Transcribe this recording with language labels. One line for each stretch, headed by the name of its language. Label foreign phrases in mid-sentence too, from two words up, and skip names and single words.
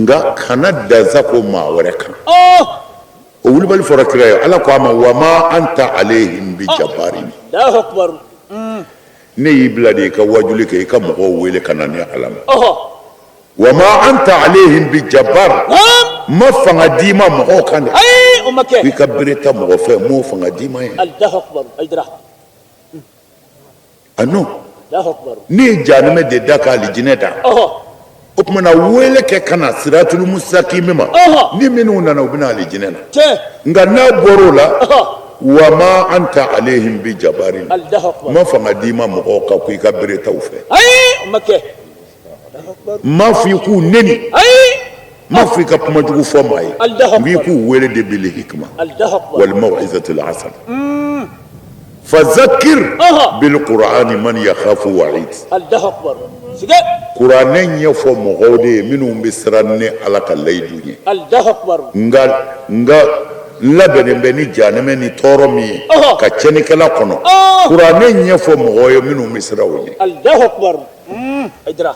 Bambara: nka kana dansa ko maa wɛrɛ kan o wulibali fɔra kira ye ala ko a ma
Arabic: وما أنت عليهم بجبار الله أكبر
Bambara: ne y'i bila de i ka wajuli kɛ i ka mɔgɔw wele ka na ni ala ma
Arabic: وما أنت عليهم بجبار
Bambara: ma fanga d'i ma mɔgɔw kan dɛ ayi o ma kɛ i ka bere ta mɔgɔ fɛ m'o fanga d'i ma ye
Arabic: الله أكبر ajra
Bambara: a non
Arabic: الله أكبر
Bambara: ne ye janimɛ de da ka alijinɛ da o tumana wele kɛ ka na
Arabic: الصراط المستقيم
Bambara: ma ni minnu nana u bɛna alijinɛ na cɛ nka n'a bɔr'o la
Arabic: وما أنت عليهم بجبار الله أكبر
Bambara: ma fanga d'i ma mɔgɔw kan ko i ka bere taw fɛ ayi o ma kɛ ma fɔ i k'u neni ayi ma fɔ i ka kuma jugu fɔ maa ye
Arabic: الله أكبر
Bambara: n k'i k'u wele de
Arabic: بالحكمة الله أكبر والموعظة الحسنة فذكر بالقرآن من يخاف وعيد الله أكبر siga
Bambara: kuranɛ ɲɛfɔ mɔgɔw de ye minnu bɛ siran ni ala ka layidu ye
Arabic: الله أكبر
Bambara: nka labɛnnen bɛ ni janɛmɛ ni tɔɔrɔ min ye ka cɛnnikɛla kɔnɔ kuranɛ ɲɛfɔ mɔgɔw ye minnu bɛ siran o ye
Arabic: الله أكبر ajra